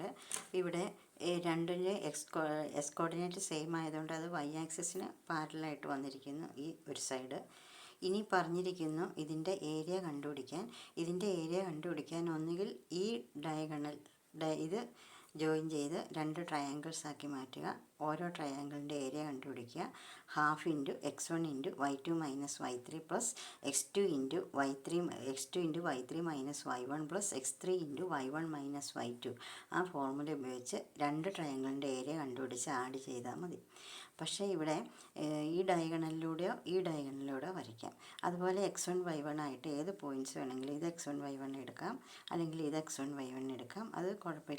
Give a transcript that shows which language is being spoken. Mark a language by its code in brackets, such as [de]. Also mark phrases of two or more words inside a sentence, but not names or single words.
[ml] ഇവിടെ രണ്ടിൻ്റെ [en] x coordinate same [ml] ആയതുകൊണ്ട് അത് വൈ ആക്സിസിന് പാരലായിട്ട് വന്നിരിക്കുന്നു ഈ ഒരു സൈഡ്. ഇനി പറഞ്ഞിരിക്കുന്നു ഇതിൻ്റെ ഏരിയ കണ്ടുപിടിക്കാൻ. ഇതിൻ്റെ ഏരിയ കണ്ടുപിടിക്കാൻ ഒന്നുകിൽ ഈ ഇത് ജോയിൻ ചെയ്ത് 2 ട്രയാങ്കിൾസ് ആക്കി മാറ്റുക. ഓരോ ട്രയാങ്കിളിൻ്റെ ഏരിയ കണ്ടുപിടിക്കുക. ½ × x1 × y2 - y3 x2 × y3 - y1 x3 × y1 - y2. ആ ഫോർമുല ഉപയോഗിച്ച് 2 ട്രയാങ്കിളിൻ്റെ ഏരിയ കണ്ടുപിടിച്ച് ആഡ് ചെയ്താൽ മതി. പക്ഷേ ഇവിടെ ഈ ഡയഗണലിലൂടെയോ വരയ്ക്കാം. അതുപോലെ x1 y1 ആയിട്ട് ഏത് പോയിൻറ്റ്സ് വേണമെങ്കിലും ഇത് x1 y1 എടുക്കാം, അല്ലെങ്കിൽ ഇത് x1 y1 എടുക്കാം. അത് കുഴപ്പമില്ല.